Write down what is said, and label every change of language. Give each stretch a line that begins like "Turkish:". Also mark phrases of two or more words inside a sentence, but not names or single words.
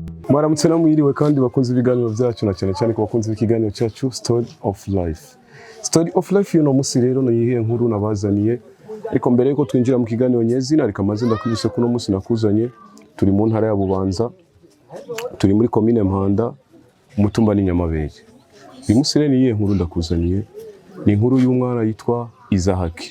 Rundi: Mwaramutse namwiriwe kandi bakunze ibiganiro byacu na cyane ku bakunze ikiganiro cyacu Story of Life. Story of Life yuno musi rero no yihe nkuru nabazaniye. Ariko mbere yuko twinjira mu kiganiro nyezina reka maze ndakwibise kuno musi nakuzanye. Turi mu ntara ya Bubanza. Turi muri commune Mpanda, umutumba ni Nyamabere. Uyu musi rero yihe nkuru ndakuzaniye. Ni inkuru y'umwana yitwa Izahake.